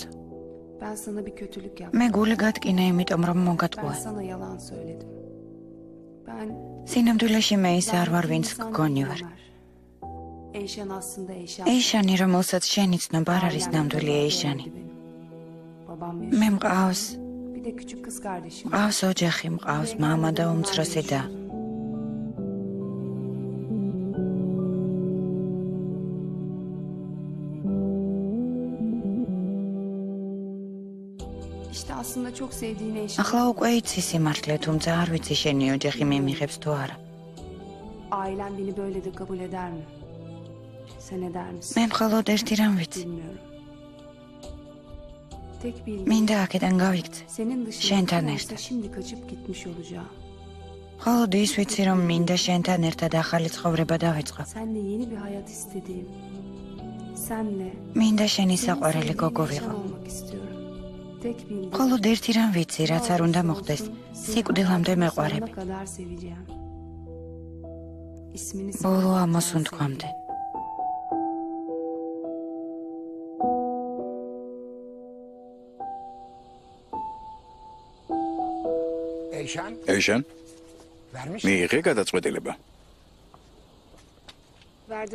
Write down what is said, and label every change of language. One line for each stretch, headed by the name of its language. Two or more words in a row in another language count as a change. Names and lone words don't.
Turkish: Ben sana bir kötülük yaptım.
Georgian: მე გული გატკინა, იმიტომ რომ
Turkish: Ben
Georgian: მოგატყუა.
Turkish: sana yalan söyledim. Ben
Georgian: სინამდვილეში მე ის არ ვარ, ვინც გგონი ვარ.
Turkish: Eyşan aslında Eyşan.
Georgian: ეიშანი, რომელსაც შენი ცნობა არ არის ნამდვილი ეიშანი.
Turkish: Babam
Georgian: მე მყავს,
Turkish: bir de küçük kız kardeşim.
Georgian: მყავს ოჯახი, მყავს მამა და უმცროსი და.
Turkish: İşte aslında çok sevdiğin Eyşan.
Georgian: ახლა უკვე იცი სიმართლე, თუმცა არ ვიცი შენი ოჯახი მიმიღებს თუ არა.
Turkish: Ailen beni böyle de kabul eder mi? Sen eder misin?
Georgian: მე მხოლოდ ერთი რამ ვიცი.
Turkish: Bilmiyorum. Tek bildiğim
Georgian: მინდა აქედან გავიქცე.
Turkish: senin dışında
Georgian: შენთან
Turkish: kim
Georgian: ერთად.
Turkish: olsa şimdi kaçıp gitmiş olacağım.
Georgian: მხოლოდ ის ვიცი, რომ მინდა შენთან ერთად ახალი ცხოვრება დავიწყო.
Turkish: Seninle yeni bir hayat istediğim. Senle.
Georgian: მინდა შენი საყვარელი გოგო Eyşan ვიყო.
Turkish: olmak istiyorum. Tek bildiğim.
Georgian: მხოლოდ ერთი რამ ვიცი, რაც არ უნდა მოხდეს. სიკვდილამდე მეყვარები.
Turkish: Sonuna kadar seveceğim. İsmini
Georgian: ბოლო ამოსუნთქვამდე. ეიშან? მიიღე გადაწყვეტილება.
Turkish: verdim.